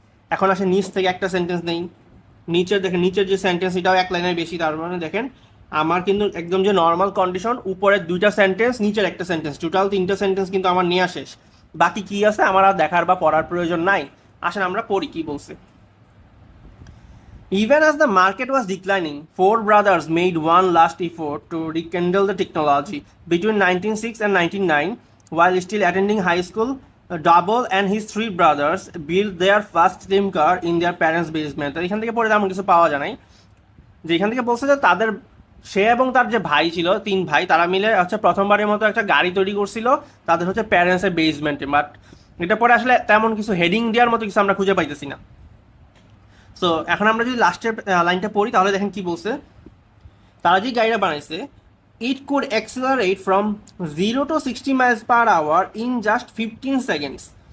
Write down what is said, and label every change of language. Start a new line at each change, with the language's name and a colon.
Bangla: এখন আসে নিচ থেকে একটা সেন্টেন্স নেই, দেখেন নিচের যে সেন্টেন্স এটাও 1 লাইনের বেশি, তার মানে দেখেন আমার কিন্তু একদম যে নর্মাল কন্ডিশন, উপরের 2টা সেন্টেন্স, নিচের একটা সেন্টেন্স, টোটাল 3টা সেন্টেন্স কিন্তু আমার নেওয়া শেষ। বাকি কি আছে আমার আর দেখার বা পড়ার প্রয়োজন নাই। আসেন আমরা পড়ি কি বলছে।
English: Even as the market was declining, 4 brothers made one last effort to rekindle the technology. Between 1906 and 1909, while still attending high school, Doble and his 3 brothers built their first steam car in their parents' basement.
Bangla: এখান থেকে পড়ে তেমন কিছু পাওয়া যায় নাই, যে এখান থেকে বলছে যে তাদের সে এবং তার যে ভাই ছিল, 3 ভাই, তারা মিলে হচ্ছে প্রথমবারের মতো একটা গাড়ি তৈরি করছিল তাদের হচ্ছে প্যারেন্টসের বেসমেন্টে। বাট এটা পরে আসলে তেমন কিছু হেডিং দেওয়ার মতো কিছু আমরা খুঁজে পাইতেছি না। সো এখন আমরা যদি লাস্টের লাইনটা পড়ি তাহলে দেখেন কি বলছে। তারা যে গাড়িটা বানাইছে,
English: It could accelerate from 0 to 60 miles per hour in just 15 seconds।